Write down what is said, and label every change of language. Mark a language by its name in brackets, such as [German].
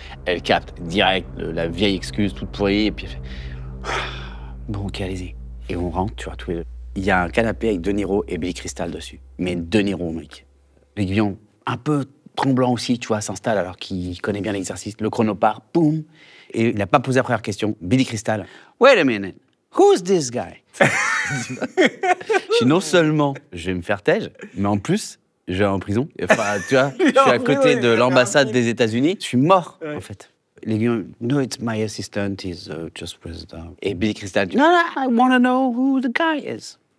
[French] Elle capte direct la vieille excuse toute pourrie, et puis elle fait. Bon, ok, allez-y. Et on rentre, tu vois, tous les deux. Il y a un canapé avec De Niro et Billy Crystal dessus. Mais De Niro, mec. L'Aiguillon, un peu tremblant aussi, tu vois, s'installe alors qu'il connaît bien l'exercice. Le chrono part, boum. Et il n'a pas posé la première question. [English] Billy Crystal, wait a minute, who's this guy? [French] Je dis, non seulement je vais me faire tège, mais en plus, je vais en prison. Enfin, tu vois, je suis à côté de l'ambassade des États-Unis. Je suis mort, en fait. [English] L'Aiguillon, no, it's my assistant, he's just president. [French] Et Billy Crystal dit, [English] no, I want to know who the guy is.